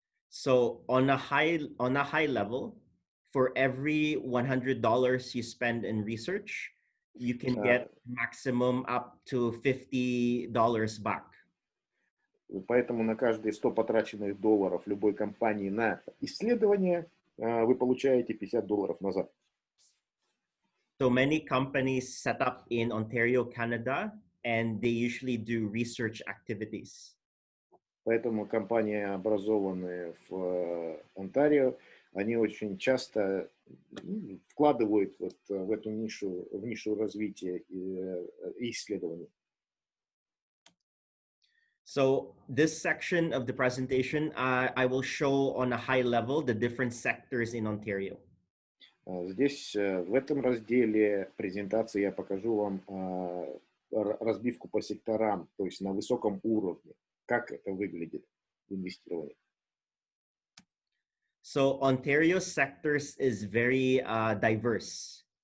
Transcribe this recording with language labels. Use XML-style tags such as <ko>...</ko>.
<en>So on a high level, for every $100 you spend in research, you can get maximum up to $50 back.</en> <ru>Поэтому на каждые 100 потраченных долларов любой компании на исследование вы получаете $50 назад.</ru> <en>So many companies set up in Ontario, Canada, and they usually do research activities.</en> <ru>Поэтому компании, образованные в Онтарио, они очень часто вкладывают вот в эту нишу, в нишу развития и исследований.</ru> <en>So this section of the presentation, I will show on a high level the different sectors in Ontario.</en> <ru>Здесь, в этом разделе презентации, я покажу вам разбивку по секторам, то есть на высоком уровне, как это выглядит в инвестировании.</ru> <en>So Ontario sectors is very diverse.</en>